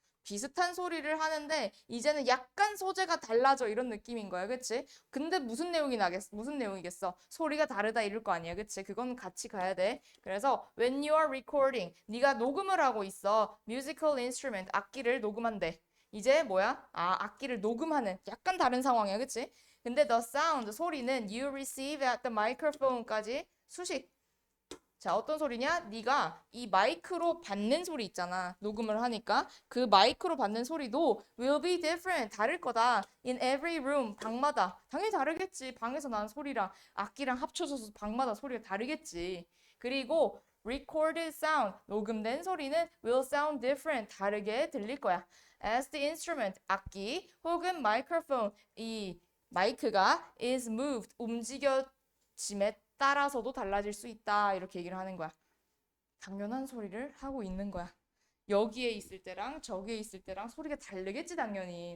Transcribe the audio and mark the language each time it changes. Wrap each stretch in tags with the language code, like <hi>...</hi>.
<ko>비슷한 소리를 하는데 이제는 약간 소재가 달라져 이런 느낌인 거야, 그치? 근데 무슨 내용이 나겠어? 무슨 내용이겠어? 소리가 다르다 이럴 거 아니야, 그치? 그건 같이 가야 돼. 그래서</ko> <en>when you are recording,</en> <ko>네가 녹음을 하고 있어. musical instrument, 악기를 녹음한대. 이제 뭐야? 아, 악기를 녹음하는 약간 다른 상황이야, 그치? 근데 the sound, 소리는</ko> <en>you receive at the microphone</en> <ko>까지 수식. 자, 어떤 소리냐? 네가 이 마이크로 받는 소리 있잖아. 녹음을 하니까. 그 마이크로 받는 소리도</ko> <en>will be different.</en> <ko>다를 거다.</ko> <en>In every room.</en> <ko>방마다. 당연히 다르겠지. 방에서 나는 소리랑 악기랑 합쳐져서 방마다 소리가 다르겠지. 그리고 recorded sound. 녹음된 소리는</ko> <en>will sound different.</en> <ko>다르게 들릴 거야.</ko> <en>As the instrument.</en> <ko>악기 혹은 microphone. 이 마이크가</ko> <en>is moved.</en> <ko>움직여짐에 따라서도 달라질 수 있다. 이렇게 얘기를 하는 거야. 당연한 소리를 하고 있는 거야. 여기에 있을 때랑 저기에 있을 때랑 소리가 다르겠지, 당연히.</ko>